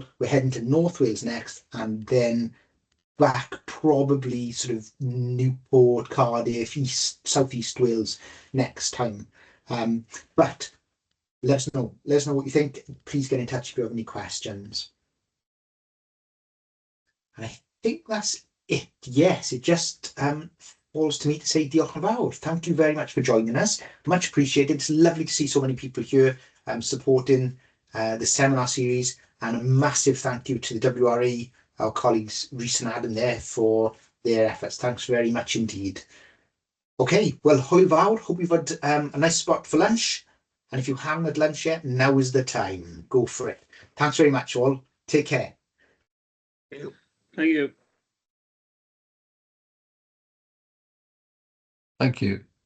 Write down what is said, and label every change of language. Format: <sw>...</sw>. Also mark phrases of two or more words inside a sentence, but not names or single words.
<en>We're heading to North Wales next, and then back probably sort of Newport, Cardiff, Southeast Wales next time. But let us know what you think. Please get in touch if you have any questions. And I think that's it. Yes, it just falls to me to say</en> <cy>diolch yn fawr.</cy> <en>Thank you very much for joining us. Much appreciated. It's lovely to see so many people here supporting the seminar series, and a massive thank you to the WRA, our colleagues Reece and Adam there, for their efforts. Thanks very much indeed. Okay, well,</en> <cy>hwyl fawr.</cy> <en>Hope you've had a nice spot for lunch. And if you haven't had lunch yet, now is the time. Go for it. Thanks very much, all. Take care. Thank you. Thank you.</en>